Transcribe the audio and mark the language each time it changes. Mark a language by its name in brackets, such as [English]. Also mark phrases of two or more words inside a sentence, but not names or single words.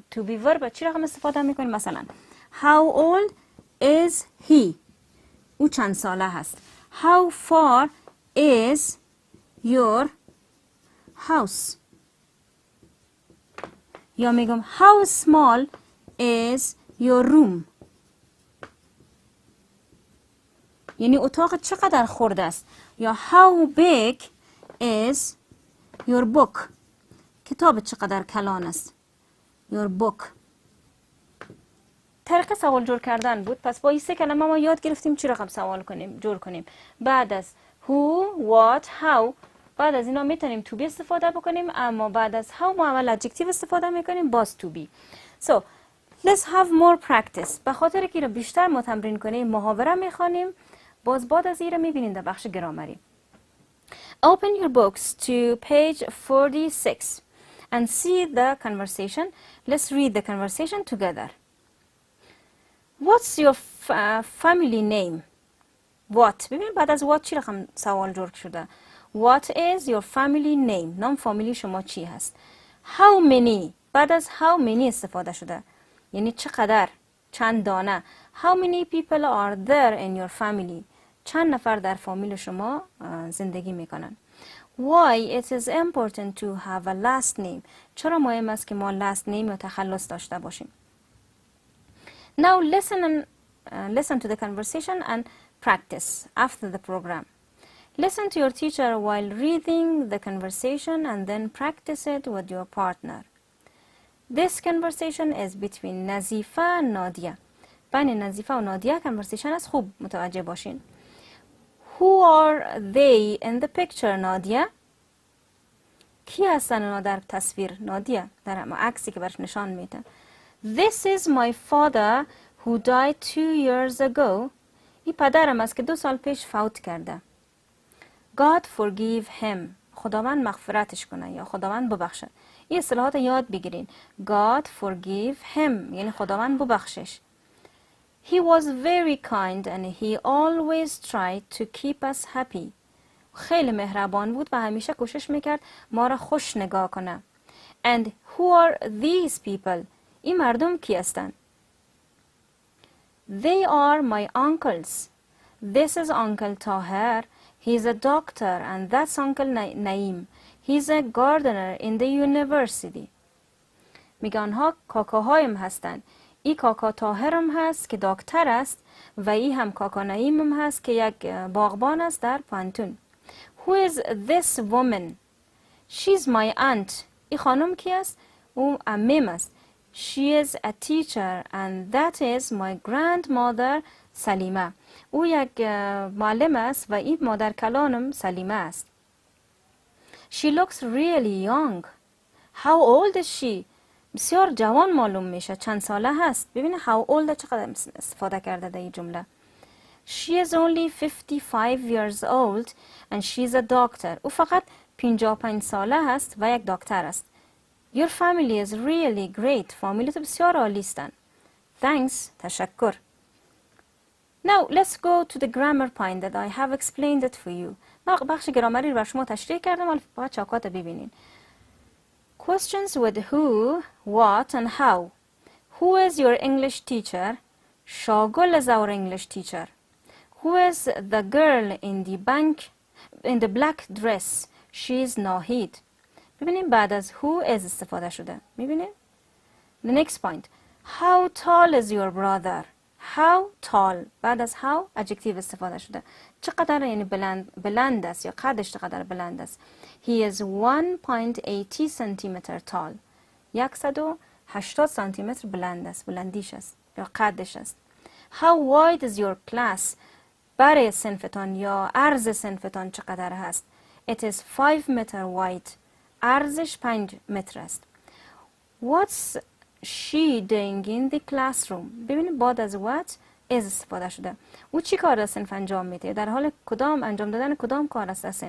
[English] to be verb [Persian] چی رقم استفاده میکنین؟ مثلا [English] how old is he. [Persian] او چند ساله هست. [English] how far is your house. [Persian] یا میگم [English] how small is your room. [Persian] یعنی اتاق چقدر خرد است. [English] یا how big is your book. [Persian] کتاب چقدر کلان است. [English] your book. [Persian] طریق سوال جور کردن بود. پس با این 3 کلمه ما یاد گرفتیم چی رقم سوال کنیم جور کنیم. بعد از [English] who, what, how [Persian] بعد از اینا میتونیم [English] to be [Persian] استفاده بکنیم. اما بعد از how ما اول adjective استفاده میکنیم باز [English] to be. So Let's have more practice. [Persian] به خاطر که رو بیشتر ما تمرین کنیم محاوره میخوانیم. باز بعد از این رو میبینید در بخش گرامری. [English] Open your books to page 46 and see the conversation. Let's read the conversation together. What's your family name? [Persian] What؟ ببینید بعد از what چی رقم سوال جور شده. [English] What is your family name؟ [Persian] نام فامیلی شما چی هست؟ [English] How many؟ [Persian] بعد از [English] how many [Persian] استفاده شده. یعنی چقدر؟ چند دانه. [English] How many people are there in your family؟ [Persian] چند نفر در فامیل شما زندگی میکنن. [English] Why it is important to have a last name؟ [Persian] چرا مهم است که ما [English] last name [Persian] یا تخلص داشته باشیم. [English] Now listen to the conversation and practice after the program. Listen to your teacher while reading the conversation and then practice it with your partner. This conversation is between نظیفه و نادیه. [Persian] بین نظیفه و نادیه conversation است. خوب متوجه باشین. [English] Who are they in the picture نادیه؟ [Persian] کی هستن اونا در تصویر نادیه؟ در عکسی که برش نشان میده. [English] This is my father who died 2 years ago. [Persian] این پدرم است که 2 سال پیش فوت کرده. [English] God forgive him. [Persian] خداوند مغفرتش کنه یا خداوند ببخشه. این اصطلاحات یاد بگیرین. [English] God forgive him [Persian] یعنی خداوند ببخشش. [English] He was very kind and he always tried to keep us happy. [Persian] خیلی مهربان بود و همیشه کوشش میکرد ما را خوش نگاه کنه. [English] And who are these people؟ [Persian] این مردم کی هستند؟ [English] They are my uncles. This is Uncle Tahir. He's a doctor and that's Uncle Naeem. He's a gardener in the university. [Persian] میگه آنها کاکاهایم هستند. ای کاکا طاهرم هست که دکتر است و ای هم کاکا نعیمم هست که یک باغبان است در پانتون. [English] Who is this woman? She's my aunt. [Persian] ای خانم کی است؟ او عمم است. [English] She is a teacher and that is my grandmother سلیمه. [Persian] او یک معلم است و این مادر کلانم سلیمه است. [English] She looks really young. How old is she? [Persian] بسیار جوان معلوم میشه. چند ساله هست؟ ببینه [English] how old [Persian] چقدر استفاده کرده در این جمله. [English] She is only 55 years old and she's a doctor. [Persian] او فقط 55 ساله هست و یک دکتر است. [English] Your family is really great. [Persian] فامیلیت بسیار عالی هستند. [English] Thanks. تشکر. Now let's go to the grammar point that I have explained it for you. [Persian] ما بخش گرامری رو بر شما تشریح کردم ولی فقط چاکات ببینین. [English] Questions with who, what and how. Who is your English teacher? Shagul is our English teacher. Who is the girl in the black dress? She is Nahid. [Persian] ببینیم بعد از [English] who is [Persian] استفاده شده. میبینیم؟ [English] The next point. How tall is your brother? How tall. [Persian] بعد از how adjective استفاده شده. چقدر یعنی بلند است یا قدش چقدر بلند است. [English] He is 1.80 centimeter tall. [Persian] 180 سانتیمتر بلند است. بلندیش است یا قدش است. [English] How wide is your class? [Persian] برای صنفتان یا عرض صنفتان چقدر هست. [English] It is 5 meter wide. [Persian] عرضش 5 متر است. [English] What's she doing in the classroom? [Persian] ببینید بعد از [English] what is [Persian] استفاده شده. او چی کار در صنف انجام میده؟ در حال کدام انجام دادن کدام کار است در صنف؟